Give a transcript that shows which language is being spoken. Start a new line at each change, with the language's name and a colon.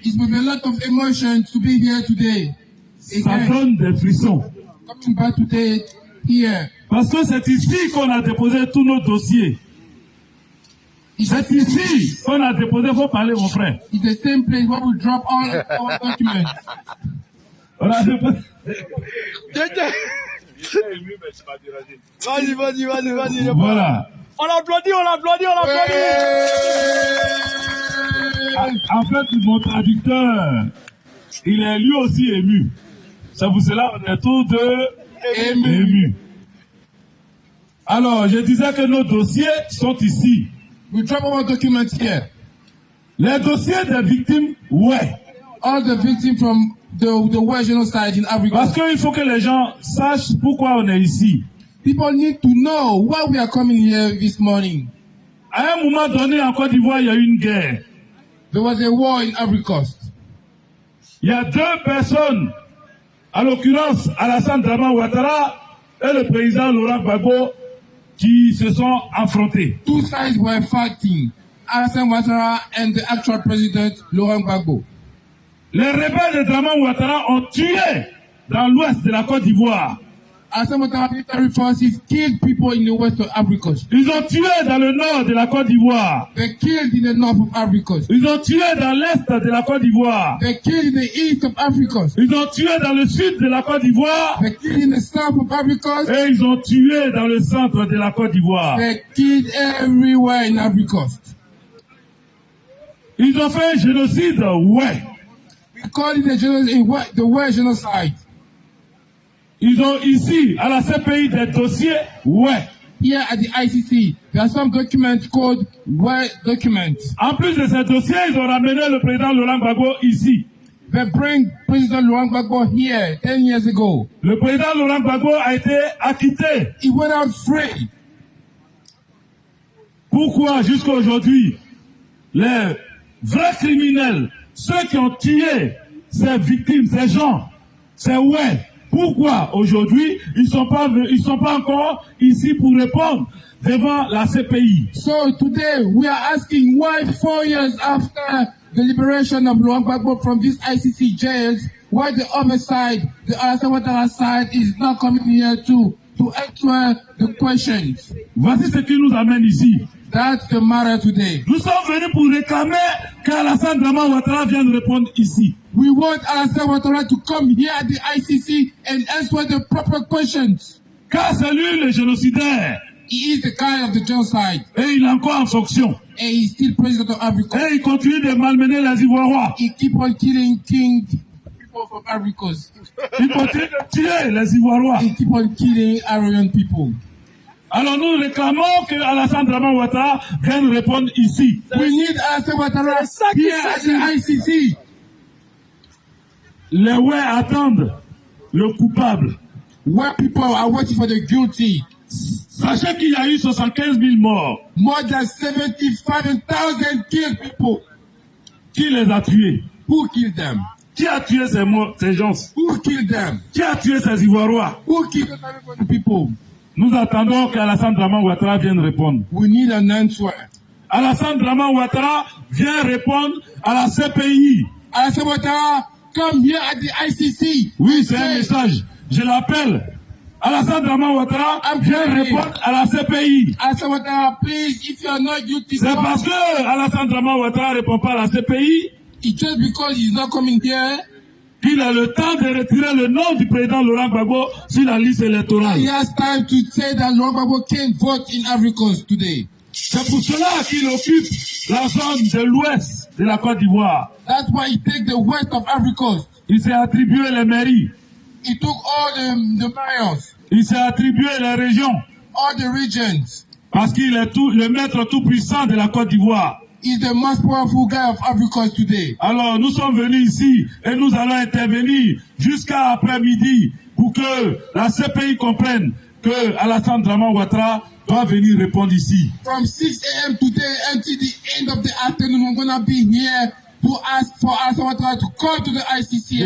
English: it's with a lot of emotion to be here today.
French: Ça donne des frissons.
English: Coming back today here.
French: Parce que c'est ici qu'on a déposé tous nos dossiers. C'est ici qu'on a déposé, il faut parler, mon frère.
English: It's the same place where we drop all our documents.
French: On a déposé. Vas-y. Voilà. On applaudit. En fait, mon traducteur, il est lui aussi ému. C'est pour cela qu'on est tous deux émus. Alors, je disais que nos dossiers sont ici.
English: We drop our documents here.
French: Les dossiers des victimes, ouais.
English: All the victims from the war genocide in Africa.
French: Parce qu'il faut que les gens sachent pourquoi on est ici.
English: People need to know why we are coming here this morning.
French: À un moment donné, en Côte d'Ivoire, il y a eu une guerre.
English: There was a war in Ivory Coast.
French: Il y a deux personnes, à l'occurrence Alassane Dramane Ouattara et le président Laurent Gbagbo, qui se sont affrontés.
English: Two sides were fighting, Alassane Ouattara and the actual president Laurent Gbagbo.
French: Les rebelles de Dramane Ouattara ont tué dans l'ouest de la Côte d'Ivoire.
English: Alassane Ouattara military forces killed people in the west of Ivory Coast.
French: Ils ont tué dans le nord de la Côte d'Ivoire.
English: They killed in the north of Ivory Coast.
French: Ils ont tué dans l'est de la Côte d'Ivoire.
English: They killed in the east of Ivory Coast.
French: Ils ont tué dans le sud de la Côte d'Ivoire.
English: They killed in the south of Ivory Coast.
French: Et ils ont tué dans le centre de la Côte d'Ivoire.
English: They killed everywhere in Ivory Coast.
French: Ils ont fait un génocide, ouais.
English: We call it the war genocide.
French: Ils ont ici, à la CPI, des dossiers, ouais.
English: Here at the ICC, there are some documents called war documents.
French: En plus de ces dossiers, ils ont ramené le président Laurent Gbagbo ici.
English: They bring President Laurent Gbagbo here 10 years ago.
French: Le président Laurent Gbagbo a été acquitté.
English: He went out free.
French: Pourquoi jusqu'à aujourd'hui, les vrais criminels, ceux qui ont tué ces victimes, ces gens, c'est ouais. Pourquoi aujourd'hui ils sont pas encore ici pour répondre devant la CPI?
English: So today we are asking why 4 years after the liberation of Laurent Gbagbo from these ICC jails, why the other side, the Alassane Ouattara side, is not coming here to answer the questions.
French: Voici ce qui nous amène ici.
English: That's the matter today.
French: Nous sommes venus pour réclamer qu'Alassane Dramane Ouattara vienne répondre ici.
English: We want Alassane Ouattara to come here at the ICC and answer the proper questions.
French: Car c'est lui le génocidaire.
English: He is the guy of the genocide.
French: Et il est encore en fonction.
English: And he's still president of Africa.
French: Et il continue de malmener les Ivoiriens.
English: He keep on killing people from Ivory Coast.
French: Il continue de tuer les Ivoiriens.
English: He keep on killing Ivorian people.
French: Alors nous réclamons que Alassane Dramane Ouattara vienne répondre ici.
English: We need Alassane Ouattara here at the ICC.
French: Les ouais attendent le coupable.
English: Where people are waiting for the guilty.
French: Sachez qu'il y a eu 75 000 morts.
English: More than 75,000 killed people.
French: Qui les a tués?
English: Who killed them?
French: Qui a tué ces gens?
English: Who killed them?
French: Qui a tué ces Ivoiriens?
English: Who killed the people?
French: Nous attendons qu'Alassane Dramane Ouattara vienne répondre.
English: We need an answer.
French: Alassane Dramane Ouattara vient répondre à la CPI.
English: Alassane Ouattara, come here at the ICC.
French: Oui, c'est un message. Je l'appelle. Alassane Dramane Ouattara vient répondre à la CPI.
English: Alassane Ouattara, please, if you are not guilty.
French: C'est parce que Alassane Dramane Ouattara ne répond pas à la CPI.
English: It's just because he's not coming here.
French: Il a le temps de retirer le nom du président Laurent Gbagbo sur la liste électorale.
English: He has time to say that Laurent Gbagbo can't vote in Ivory Coast today.
French: C'est pour cela qu'il occupe la zone de l'ouest de la Côte d'Ivoire.
English: That's why he takes the west of Ivory Coast.
French: Il s'est attribué les mairies.
English: He took all the mayors.
French: Il s'est attribué les régions.
English: All the regions.
French: Parce qu'il est le maître tout puissant de la Côte d'Ivoire.
English: He's the most powerful guy of Ivory Coast today.
French: Alors nous sommes venus ici et nous allons intervenir jusqu'à après-midi pour que la CPI comprenne que Alassane Draman Ouattara doit venir répondre ici.
English: From 6 a.m. today until the end of the afternoon, we're going to be here to ask for Alassane Ouattara to come to the ICC.